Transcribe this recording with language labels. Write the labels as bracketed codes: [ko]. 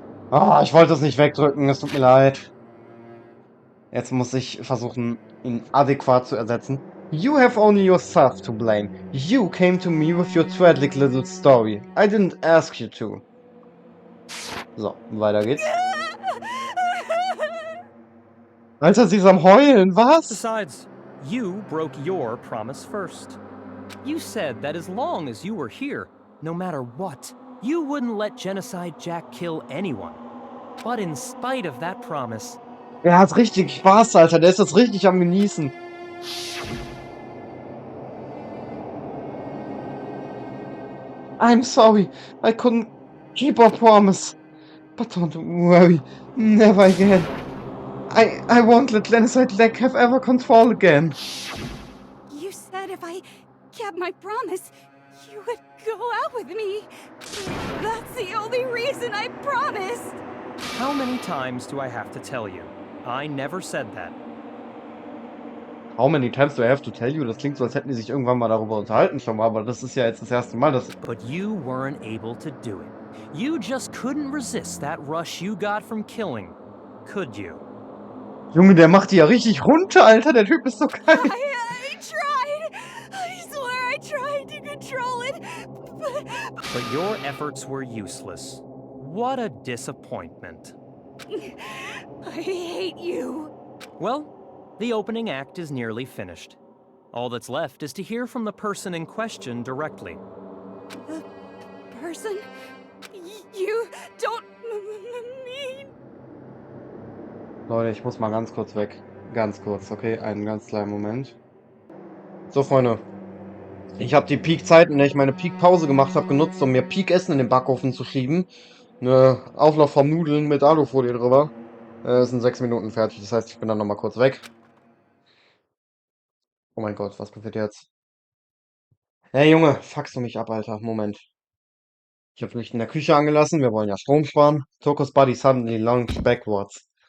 [de] Ah, ich wollte es nicht wegdrücken, es tut mir leid. Jetzt muss ich versuchen, ihn adäquat zu ersetzen. [en] You have only yourself to blame. You came to me with your tragic little story. I didn't ask you to. [de] So, weiter geht's. Alter, sie ist am Heulen, was? [en] Besides, you broke your promise first. You said that as long as you were here, no matter what, you wouldn't let Genocide Jack kill anyone. But in spite of that promise, [de] Er hat richtig Spaß, Alter. Der ist jetzt richtig am Genießen. [en] I'm sorry. I couldn't keep our promise. But don't worry. Never again. I won't let Genocide Jack have ever control again. You said if I kept my promise, you would go out with me. That's the only reason I promised. how many times do I have to tell you? I never said that. How many times do I have to tell you? [de] Das klingt so, als hätten die sich irgendwann mal darüber unterhalten schon mal, aber das ist ja jetzt das erste Mal, dass... [en] But you weren't able to do it. You just couldn't resist that rush you got from killing, could you? [de] Junge, der macht die ja richtig runter, Alter. Der Typ ist so geil. [en] I tried. I swear I tried to control it, But your efforts were useless. What a disappointment. I hate you. Well, the opening act is nearly finished. All that's left is to hear from the person in question directly. The person you don't mean. [de] Leute, ich muss mal ganz kurz weg. Ganz kurz, okay? Einen ganz kleinen Moment. So, Freunde. Ich habe die Peak-Zeit, in der ich meine Peak-Pause gemacht habe, genutzt, um mir Peak-Essen in den Backofen zu schieben. Eine Auflauf von Nudeln mit Alufolie drüber. Es sind 6 Minuten fertig, das heißt, ich bin dann nochmal kurz weg. Oh mein Gott, was passiert jetzt? Hey Junge, fuckst du mich ab, Alter. Moment. Ich habe Licht in der Küche angelassen, wir wollen ja Strom sparen. [en] Toko's body suddenly lunged backwards.